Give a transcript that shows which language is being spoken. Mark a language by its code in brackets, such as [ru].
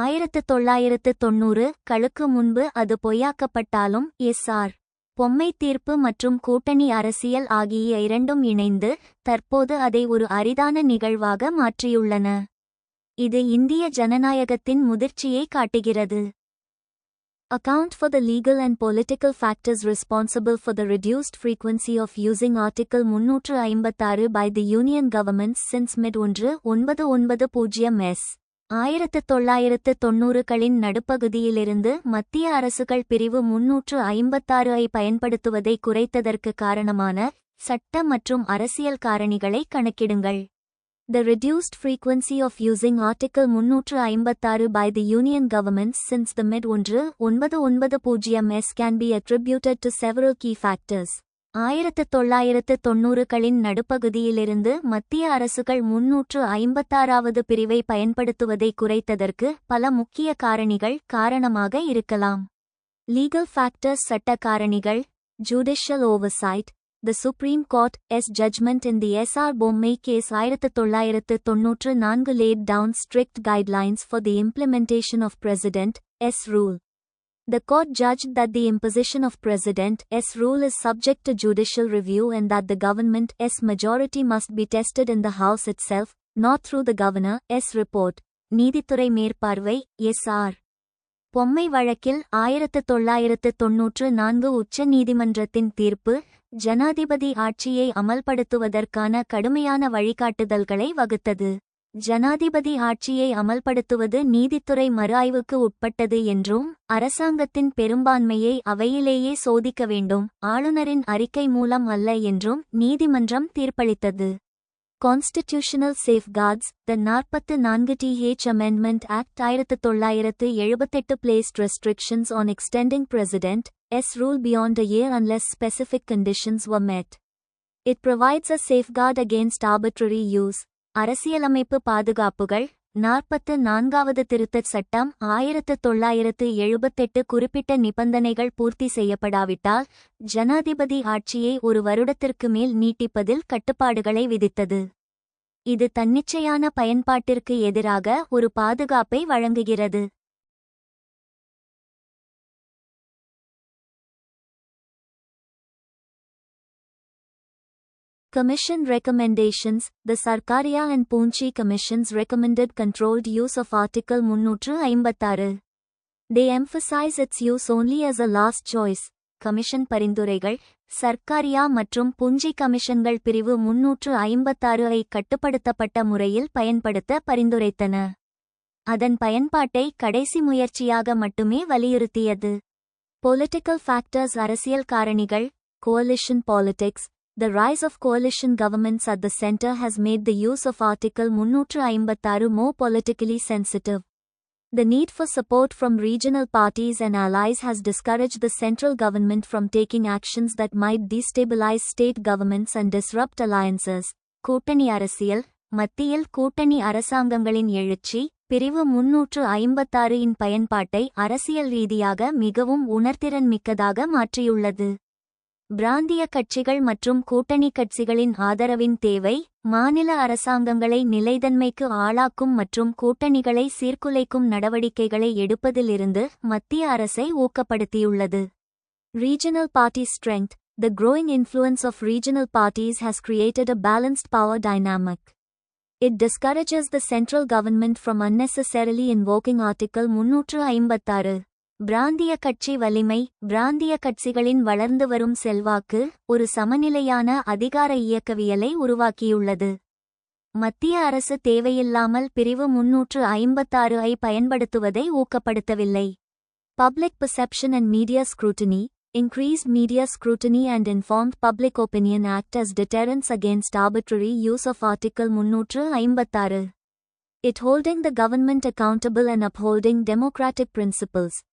[ta] 1990களுக்கு முன்பு அது பொய்யாக்கப்பட்டாலும் எஸ்.ஆர். பொம்மை தீர்ப்பு மற்றும் கூட்டணி அரசியல் ஆகிய இரண்டும் இணைந்து தற்போது அதை ஒரு அரிதான நிகழ்வாக மாற்றியுள்ளன. இது இந்திய ஜனநாயகத்தின் முதிர்ச்சியை காட்டுகிறது. [en] Account for the legal and political factors responsible for the reduced frequency of using Article 356 by the Union governments since mid-1990s. [ta] 1990களின் நடுப்பகுதியிலிருந்து மத்திய அரசுகள் பிரிவு 356 ஐ பயன்படுத்துவதை குறைத்ததற்கு காரணமான சட்ட மற்றும் அரசியல் காரணிகளை கணக்கிடுங்கள். [en] The reduced frequency of using Article 356 by the Union governments since the mid-1990s can be attributed to several key factors. [ta] 1990களின் நடுப்பகுதியிலிருந்து மத்திய அரசுகள் 356வது பிரிவை பயன்படுத்துவதை குறைத்ததற்கு பல முக்கிய காரணிகள் காரணமாக இருக்கலாம். [en] Legal factors. [ta] சட்ட காரணிகள். [en] Judicial oversight. The Supreme Court's judgment in the S.R. Bommai case 1994 laid down strict guidelines for the implementation of President's rule. The court judged that the imposition of President's rule is subject to judicial review and that the government's majority must be tested in the House itself, not through the governor's report. [ta] நீதித்துறை மேற்பார்வை. SR. பொம்மை வழக்கில் 1994 உச்ச நீதிமன்றத்தின் தீர்ப்பு ஜனாதிபதி ஆட்சியை அமல்படுத்துவதற்கான கடுமையான வழிகாட்டுதல்களை வகுத்தது. ஜனாதிபதி ஆட்சியை அமல்படுத்துவது நீதித்துறை மறுஆய்வுக்கு உட்பட்டது என்றும் அரசாங்கத்தின் பெரும்பான்மையை அவையிலேயே சோதிக்க வேண்டும், ஆளுநரின் அறிக்கை மூலம் அல்ல என்றும் நீதிமன்றம் தீர்ப்பளித்தது. [en] Constitutional Safeguards, the 44th Amendment Act 1978 placed restrictions on extending President's rule beyond a year unless specific conditions were met. It provides a safeguard against arbitrary use. [ta] அரசியலமைப்பு பாதுகாப்புகள் 44வது திருத்தச் சட்டம் 1978 குறிப்பிட்ட நிபந்தனைகள் பூர்த்தி செய்யப்படாவிட்டால் ஜனாதிபதி ஆட்சியை ஒரு வருடத்திற்கு மேல் நீட்டிப்பதில் கட்டுப்பாடுகளை விதித்தது. இது தன்னிச்சையான பயன்பாட்டிற்கு எதிராக ஒரு பாதுகாப்பை வழங்குகிறது. [en] Commission recommendations. The Sarkaria and Poonchi Commissions recommended controlled use of Article 356. They emphasize its use only as a last choice. [ta] Commission பரிந்துரைகள் சர்க்காரியா மற்றும் புஞ்சி கமிஷன்கள் பிரிவு 356 கட்டுப்படுத்தப்பட்ட முறையில் பயன்படுத்த பரிந்துரைத்தன. அதன் பயன்பாட்டை கடைசி முயற்சியாக மட்டுமே வலியுறுத்தியது. [en] Political factors. [ta] அரசியல் காரணிகள். [en] coalition politics. The rise of coalition governments at the center has made the use of Article 356 more politically sensitive. The need for support from regional parties and allies has discouraged the central government from taking actions that might destabilize state governments and disrupt alliances. [ta] கூட்டணி அரசியல். மத்தியில் கூட்டணி அரசாங்கங்களின் எழுச்சி பிரிவு 356 இன் பயன்பாட்டை அரசியல் ரீதியாக மிகவும் உணர்திறன் மிக்கதாக மாற்றியுள்ளது. பிராந்திய கட்சிகள் மற்றும் கூட்டணி கட்சிகளின் ஆதரவின் தேவை மாநில அரசாங்கங்களை நிலைத்தன்மைக்கு ஆளாக்கும் மற்றும் கூட்டணிகளை சீர்குலைக்கும் நடவடிக்கைகளை எடுப்பதிலிருந்து மத்திய அரசை ஊக்கப்படுத்தியுள்ளது. [en] Regional party strength. The growing influence of regional parties has created a balanced power dynamic. It discourages the central government from unnecessarily invoking Article 356. [ta] பிராந்திய கட்சி வலிமை. பிராந்திய கட்சிகளின் வளர்ந்து வரும் செல்வாக்கு ஒரு சமநிலையான அதிகார இயக்கவியலை உருவாக்கியுள்ளது. மத்திய அரசு தேவையில்லாமல் பிரிவு 356 பயன்படுத்துவதை ஊக்கப்படுத்தவில்லை. [en] Public perception and media scrutiny. Increased media scrutiny and informed public opinion act as deterrents against arbitrary use of Article 356. It holding the government accountable and upholding democratic principles.